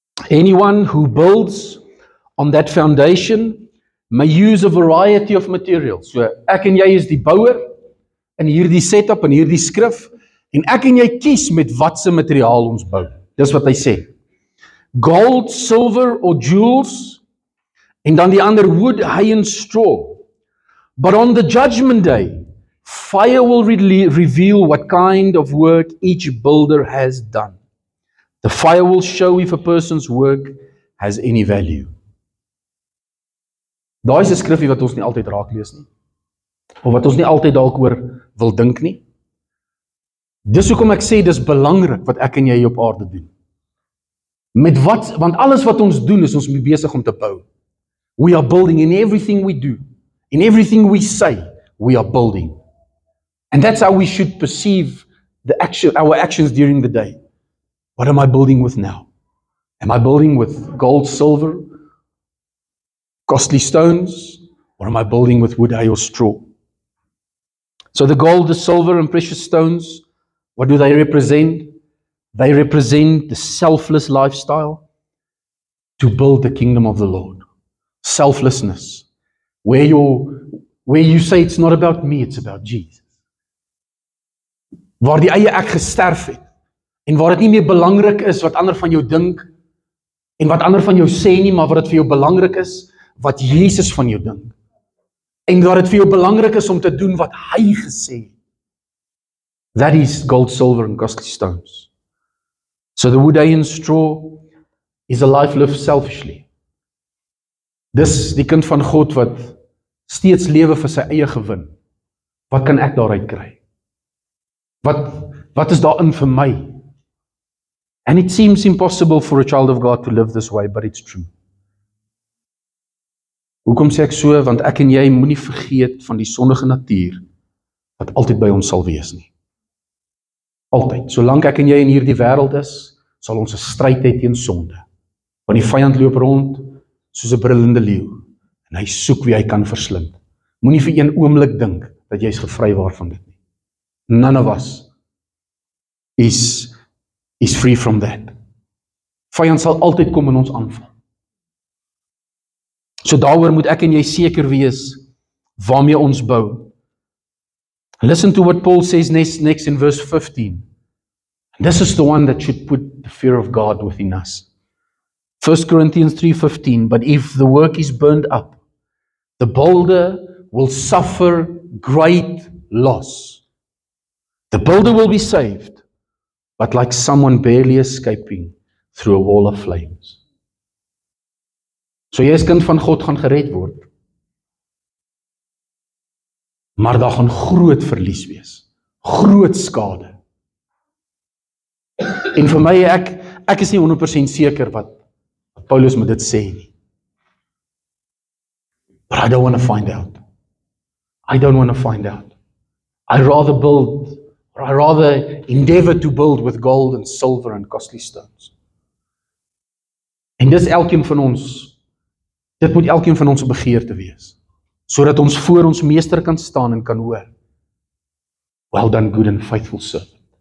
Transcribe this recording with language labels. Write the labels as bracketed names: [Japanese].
[English] Anyone who builds on that foundation may use a variety of materials. [Afrikaans] So ek en jy is die bouer in hierdie setup en hierdie skrif, en ek en jy kies met watse materiaal ons bou. Dis wat hy sê. [English] Gold, silver or jewels, [Afrikaans] en dan die ander [English] wood, hay and straw. But on the judgment day, fire will reveal what kind of work each builder has done. The fire will show if a person's work has any value. [Afrikaans] Daai is 'n skrifgie wat ons nie altyd raak lees nie. Of wat ons nie altyd dalk oor wil dink nie. Dis hoekom ek sê dis belangrik wat ek en jy op aarde doen. Met wat, want alles wat ons doen is ons besig om te bou. [English] We are building in everything we do. In everything we say, we are building. And that's how we should perceive our actions during the day. What am I building with now? Am I building with gold, silver, costly stones? Or am I building with wood, hay, or straw? So the gold, the silver, and precious stones, what do they represent? They represent the selfless lifestyle to build the kingdom of the Lord. Selflessness. Where you say it's not about me, it's about Jesus. [Afrikaans] Waar die eie ek gesterf het, en waar dit nie meer belangrik is wat ander van jou dink, en wat ander van jou sê nie, maar wat dit vir jou belangrik is, wat Jesus van jou dink. En waar dit vir jou belangrik is om te doen wat hy gesê het. [English] That is gold, silver and costly stones. So the wood, hay and straw is a life lived selfishly. [Afrikaans] Dis die kind van God wat steeds lewe vir sy eie gewin. Wat kan ek daaruit kry? Wat is daarin vir my? [English] And it seems impossible for a child of God to live this way, but it's true. [Afrikaans] Hoekom sê ek so? Want ek en jy moenie vergeet van die sondige natuur wat altyd by ons sal wees nie. Altyd. Solank ek en jy in hierdie wêreld is, sal ons 'n stryd hê teen sonde. Want die vyand loop rond soos 'n brullende leeu en hy soek wie hy kan verslind. Moenie vir een oomblik dink dat jy is gevrywaar van dit nie. [English] None of us. is free from that. [Afrikaans] Vyand sal altyd kom en ons aanval. So daaroor moet ek en jy seker wees waarmee ons bou. [English] Listen to what Paul says next in verse 15. And this is the one that should put the fear of God within us. 1 Corinthians 3:15, but if the work is burned up, the builder will suffer great loss. The builder will be saved, but like someone barely escaping through a wall of flames. [Afrikaans] So jy as kind van God gaan gered word. Maar daar gaan groot verlies wees. Groot skade. En vir my, ek is nie 100% seker wat Paulus moet dit sê nie. [English] But I don't want to find out. I don't want to find out. I rather endeavor to build with gold and silver and costly stones. [Afrikaans] En dis elkeen van ons, dit moet elkeen van ons begeerte wees, sodat ons voor ons meester kan staan en kan hoor, [English] well done, good and faithful servant.